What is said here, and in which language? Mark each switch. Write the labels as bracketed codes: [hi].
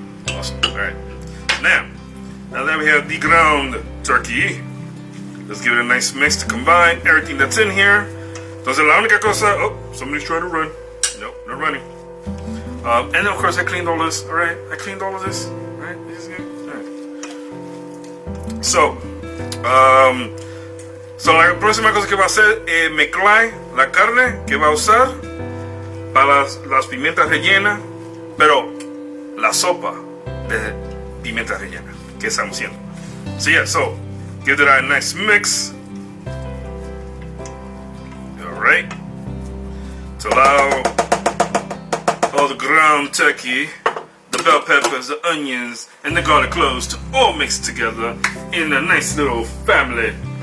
[en] Awesome. Alright. Now that we have the ground turkey, let's give it a nice mix to combine everything that's in here. [es] Entonces la única cosa, [en] oh, somebody's trying to run. Nope, not running. And then of course I cleaned all this. Alright, I cleaned all of this. Alright, this is good. Alright. [es] So, la próxima cosa que va a hacer es mezclar la carne que va a usar para las pimientas rellenas, pero la sopa de pimientas rellenas que estamos haciendo. [en] So yeah, so give it a nice mix. Alright. To allow all the ground turkey, the bell peppers, the onions, and the garlic cloves to all mix together in a nice little family.